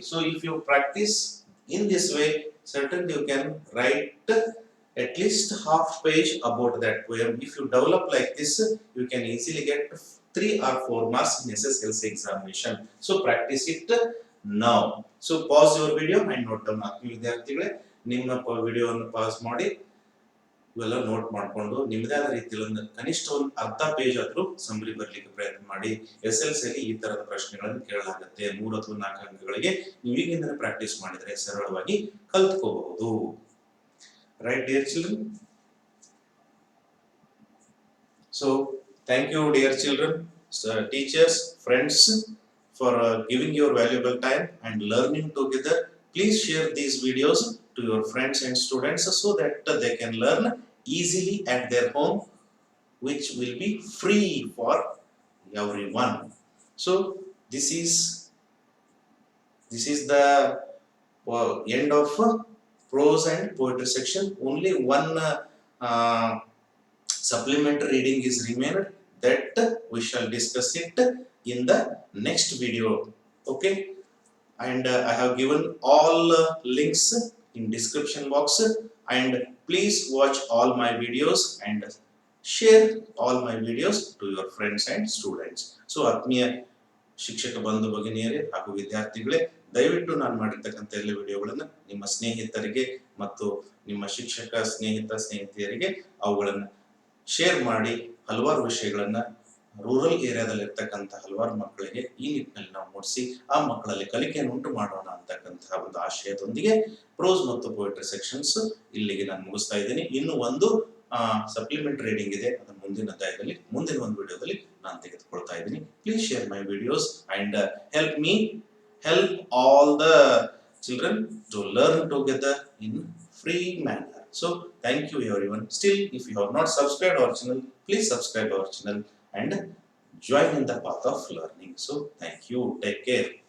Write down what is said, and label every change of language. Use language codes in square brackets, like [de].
[en] So if you practice in this way, certainly you can write at least half page about that poem. If you develop like this, you can easily get 3 or 4 marks in SSLC examination. So practice it now. So pause your video and note down. [kn] ವಿದ್ಯಾರ್ಥಿಗಳೇ ನಿಮ್ಮ ವಿಡಿಯೋವನ್ನು pass ಮಾಡಿ ಇವೆಲ್ಲ note ಮಾಡಿಕೊಂಡು ನಿಮ್ಮದೇ ಆದ ರೀತಿಯಲ್ಲಿ ಒಂದು ಕನಿಷ್ಠ ಒಂದು ಅರ್ಧ ಪೇಜ್ ಆದ್ರೂ ಸಮ್ಮರಿ ಬರ್ಲಿಕ್ಕೆ ಪ್ರಯತ್ನ ಮಾಡಿ. SLC ಅಲ್ಲಿ ಈ ತರದ ಪ್ರಶ್ನೆಗಳನ್ನು ಕೇಳಲಾಗುತ್ತೆ. 3 ಅಥವಾ 4 ಅಂಕಗಳಿಗೆ ನೀವು ಈಗಿಂದಲೇ ಪ್ರಾಕ್ಟೀಸ್ ಮಾಡಿದ್ರೆ ಸರಳವಾಗಿ ಕಲ್ತ್ಕೋಬಹುದು. [en] Right, dear children? So thank you, dear children, teachers, friends, for giving your valuable time and learning together. Please share these videos to your friends and students so that they can learn easily at their home, which will be free for everyone. So this is the end of prose and poetry section. Only one supplementary reading is remained, that we shall discuss it in the next video. Okay, and I have given all links in description box, and please watch all my videos and share all my videos to your friends and students. [kn] So ಆತ್ಮೀಯ ಶಿಕ್ಷಕ ಬಂಧು ಭಗಿನಿಯರೇ ಹಾಗೂ ವಿದ್ಯಾರ್ಥಿಗಳೇ, ದಯವಿಟ್ಟು ನಾನು ಮಾಡಿರ್ತಕ್ಕಂಥ ಎಲ್ಲ ವಿಡಿಯೋಗಳನ್ನು ನಿಮ್ಮ ಸ್ನೇಹಿತರಿಗೆ ಮತ್ತು ನಿಮ್ಮ ಶಿಕ್ಷಕ ಸ್ನೇಹಿತೆಯರಿಗೆ ಅವುಗಳನ್ನು ಶೇರ್ ಮಾಡಿ ಹಲವಾರು ವಿಷಯಗಳನ್ನ ರೂರಲ್ ಏರಿಯಾದಲ್ಲಿ ಇರ್ತಕ್ಕಂಥ ಹಲವಾರು ಮಕ್ಕಳಿಗೆ ಈ ನಿಟ್ಟಿನಲ್ಲಿ ನಾವು ಮೂಡಿಸಿ ಆ ಮಕ್ಕಳಲ್ಲಿ ಕಲಿಕೆಯನ್ನು ಉಂಟು ಮಾಡೋಣ ಅಂತಕ್ಕಂತಹ ಒಂದು ಆಶಯದೊಂದಿಗೆ ಪ್ರೋಸ್ ಮತ್ತು ಪೋಯಟ್ರಿ ಸೆಕ್ಷನ್ಸ್ ಇಲ್ಲಿಗೆ ನಾನು ಮುಗಿಸ್ತಾ ಇದ್ದೀನಿ. ಇನ್ನು ಒಂದು ಸಪ್ಲಿಮೆಂಟರಿ ರೀಡಿಂಗ್ ಇದೆ, ಅದನ್ನು ಮುಂದಿನ ಅಧ್ಯಾಯದಲ್ಲಿ ಮುಂದಿನ ಒಂದು ವಿಡಿಯೋದಲ್ಲಿ ನಾನು ತೆಗೆದುಕೊಳ್ತಾ ಇದ್ದೀನಿ. [en] Please share my videos and help all the children to learn together in free manner. So thank you everyone. Still, if you have not subscribed our channel, please subscribe our channel and join in the path of learning. So thank you. Take care.